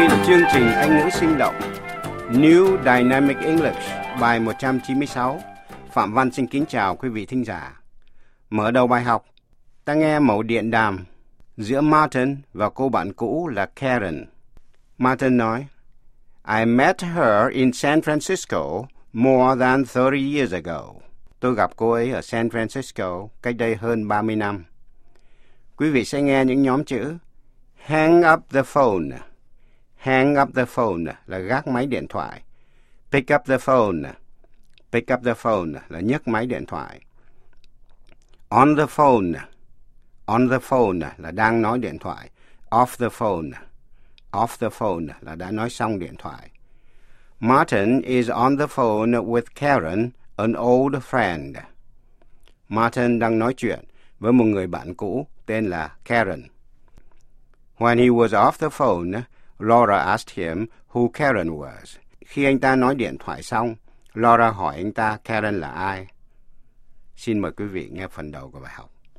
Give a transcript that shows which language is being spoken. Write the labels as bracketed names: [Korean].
[Vietnamese] Chương trình Anh ngữ sinh động New Dynamic English bài 196. Phạm Văn xin kính chào quý vị thính giả. Mở đầu bài học, ta nghe mẫu điện đàm giữa Martin và cô bạn cũ là Karen. [English] Martin nói, I met her in San Francisco more than 30 years ago. [Vietnamese] Tôi gặp cô ấy ở San Francisco cách đây hơn 30 năm. Quý vị sẽ nghe những nhóm chữ [English] hang up the phone. Hang up the phone [Vietnamese] là gác máy điện thoại. [English] Pick up the phone. Pick up the phone [Vietnamese] là nhấc máy điện thoại. [English] On the phone. On the phone [Vietnamese] là đang nói điện thoại. [English] Off the phone. Off the phone [Vietnamese] là đã nói xong điện thoại. [English] Martin is on the phone with Karen, an old friend. [Vietnamese] Martin đang nói chuyện với một người bạn cũ tên là Karen. [English] When he was off the phone, Laura asked him who Karen was. [Vietnamese] Khi anh ta nói điện thoại xong, Laura hỏi anh ta Karen là ai. Xin mời quý vị nghe phần đầu của bài học.